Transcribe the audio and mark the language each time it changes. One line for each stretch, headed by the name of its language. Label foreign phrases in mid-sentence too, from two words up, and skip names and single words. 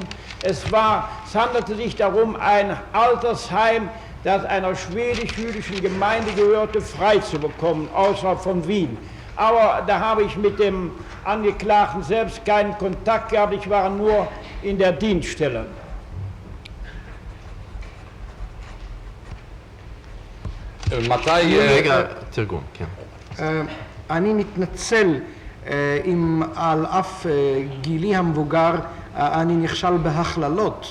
German: Es handelte sich darum, ein Altersheim, das einer schwedisch-jüdischen Gemeinde gehörte, frei zu bekommen, außerhalb von Wien. aber da habe ich mit dem Angeklagten selbst keinen Kontakt gehabt, ich war nur in der Dienststelle.
Hebrew: מתי... רגע, תרגום, כן. אני מתנצל אם על אף גילי המבוגר אני נכשל בהכללות.